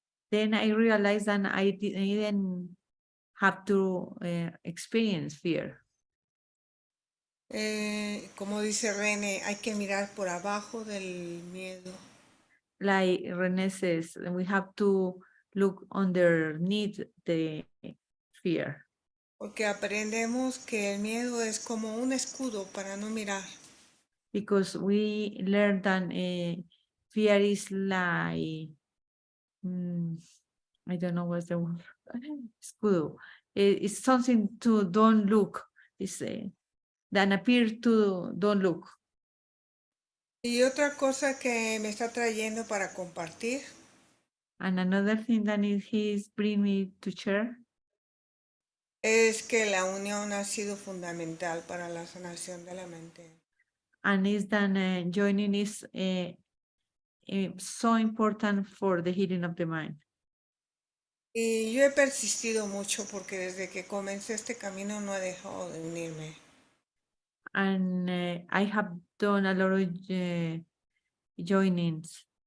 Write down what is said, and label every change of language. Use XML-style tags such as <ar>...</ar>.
<en>Then I realized that I didn't have to experience fear.</en> <es>Como dice René, hay que mirar por abajo del miedo.</es> <en>Like René says, we have to look underneath the fear.</en> <es>Porque aprendemos que el miedo es como un escudo para no mirar.</es> <en>Because we learned that fear is like, I don't know what's the word, escudo. It's something to don't look. It's that appear to don't look.</en> <es>Y otra cosa que me está trayendo para compartir</es> <en>And another thing that he's bring me to share</en> <es>es que la unión ha sido fundamental para la sanación de la mente.</es> <en>and is that joining is so important for the healing of the mind.</en> <es>Y yo he persistido mucho porque desde que comencé este camino no he dejado de unirme.</es> <en>And I have done a lot of joinings.</en>